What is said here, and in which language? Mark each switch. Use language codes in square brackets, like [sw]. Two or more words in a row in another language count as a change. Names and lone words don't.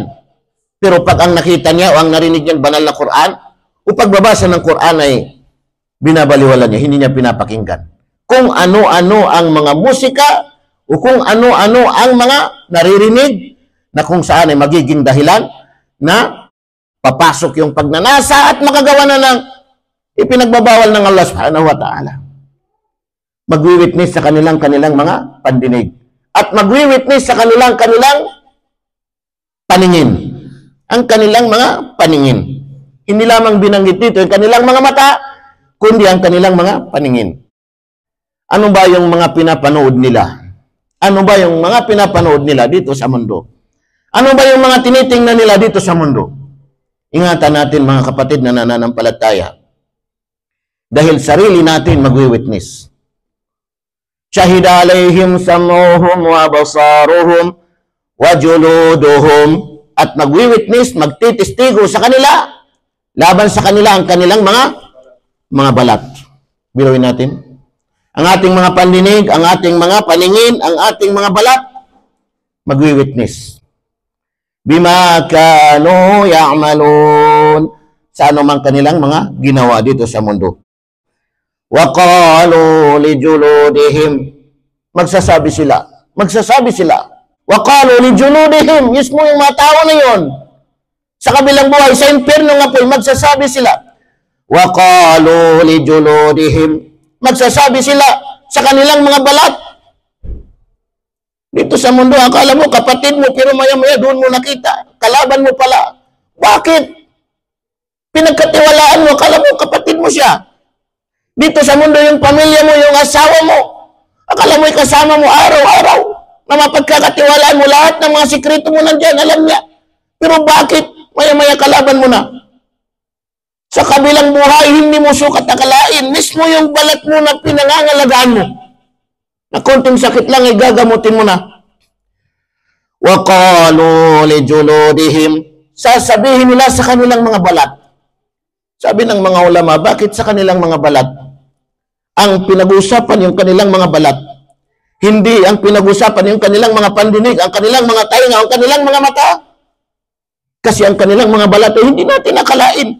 [tl] Pero pag ang nakita niya o ang narinig niya banal na Quran, o pagbabasa ng Quran ay binabaliwala niya, hindi niya pinapakinggan. Kung ano-ano ang mga musika, o kung ano-ano ang mga naririnig, na kung saan ay magiging dahilan na papasok yung pagnanasa at makagawa na ng ipinagbabawal ng Allah [ar] سبحانه وتعالى. [tl] Magwi-witness sa kanilang mga pandinig. At magwi-witness sa kanilang paningin. Ang kanilang mga paningin. Hindi lamang binanggit dito yung kanilang mga mata, kundi ang kanilang mga paningin. Ano ba yung mga pinapanood nila? Ano ba yung mga pinapanood nila dito sa mundo? Ano ba yung mga tinitingnan nila dito sa mundo? Ingatan natin mga kapatid na nananampalataya. Dahil sarili natin magwi-witness. [ar] شهد عليهم سمعهم وأبصارهم وجلودهم, [tl] at magwi-witness, magtitistigo sa kanila, laban sa kanila ang kanilang mga balat. Biruin natin. Ang ating mga pandinig, ang ating mga paningin, ang ating mga balat, magwi-witness. [ar] بما كانوا يعملون, [tl] sa anumang kanilang mga ginawa dito sa mundo. [ar] وقالوا لجلودهم, [tl] magsasabi sila. [ar] وقالوا لجلودهم, [tl] mismo yung mga tao na yun, sa kabilang buhay, sa impyerno nga po, magsasabi sila. [ar] وقالوا لجلودهم, [tl] magsasabi sila sa kanilang mga balat. Dito sa mundo, akala mo kapatid mo, pero maya-maya doon mo nakita. Kalaban mo pala. Bakit? Pinagkatiwalaan mo, akala mo kapatid mo siya. Dito sa mundo, yung pamilya mo, yung asawa mo, akala mo kasama mo araw-araw, na mapagkakatiwalaan mo, lahat ng mga sikreto mo nandyan, alam niya. Pero bakit? Maya-maya kalaban mo na. Sa kabilang buhay, hindi mo sukat akalain. Mismo yung balat mo na pinangangalagaan mo, na konting sakit lang ay gagamutin mo na. [ar] وقالوا لجلودهم, [tl] sasabihin nila sa kanilang mga balat. Sabi ng mga ulama, bakit sa kanilang mga balat? Ang pinag-usapan yung kanilang mga balat. Hindi ang pinag-usapan yung kanilang mga pandinig, ang kanilang mga tainga, ang kanilang mga mata. Kasi ang kanilang mga balat ay hindi natin nakalain.